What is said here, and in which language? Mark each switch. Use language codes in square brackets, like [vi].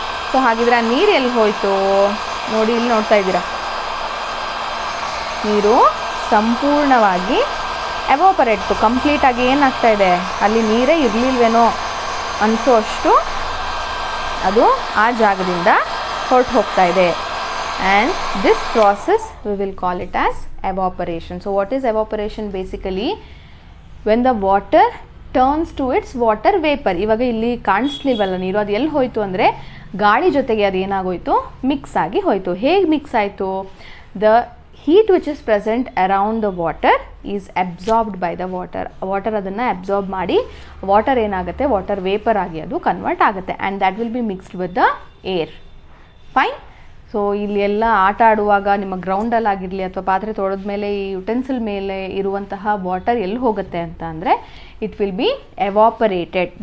[kn] So ಹಾಗಿದ್ರೆ ಆ ನೀರು ಎಲ್ಲಿ ಹೋಯಿತು ನೋಡಿ, ಇಲ್ಲಿ ನೋಡ್ತಾ ಇದ್ದೀರಾ, ನೀರು ಸಂಪೂರ್ಣವಾಗಿ ಎವಾಪರೇಟ್ ಕಂಪ್ಲೀಟಾಗಿ ಏನಾಗ್ತಾ ಇದೆ, ಅಲ್ಲಿ ನೀರೇ ಇರಲಿಲ್ವೇನೋ ಅನಿಸೋ ಅಷ್ಟು ಅದು ಆ ಜಾಗದಿಂದ ಹೊರಟು ಹೋಗ್ತಾ ಇದೆ. [en] And this process we will call it as evaporation. So what is evaporation? Basically when the water turns to its water vapor. [kn] ಇವಾಗ ಇಲ್ಲಿ ಕಾಣಿಸ್ಲಿಲ್ವಲ್ಲ ನೀರು, ಅದು ಎಲ್ಲಿ ಹೋಯಿತು ಅಂದರೆ ಗಾಳಿ ಜೊತೆಗೆ ಅದು ಏನಾಗೋಯಿತು, ಮಿಕ್ಸ್ ಆಗಿ ಹೋಯಿತು. ಹೇಗೆ ಮಿಕ್ಸ್ ಆಯಿತು? [en] The heat which is present around the water is absorbed by the water. [kn] Water ಅದನ್ನು ಅಬ್ಸಾರ್ಬ್ ಮಾಡಿ ವಾಟರ್ ಏನಾಗುತ್ತೆ, ವಾಟರ್ ವೇಪರ್ ಆಗಿ ಅದು ಕನ್ವರ್ಟ್ ಆಗುತ್ತೆ. [en] And that will be mixed with the air. [kn] Fine. So ಇಲ್ಲಿ ಎಲ್ಲ ಆಟ ಆಡುವಾಗ ನಿಮ್ಮ ಗ್ರೌಂಡಲ್ಲಾಗಿರಲಿ ಅಥವಾ ಪಾತ್ರೆ ತೊಳೆದ ಮೇಲೆ ಈ ಯುಟೆನ್ಸಿಲ್ ಮೇಲೆ ಇರುವಂತಹ ವಾಟರ್ ಎಲ್ಲಿ ಹೋಗುತ್ತೆ ಅಂತ ಅಂದರೆ [en] It will be evaporated.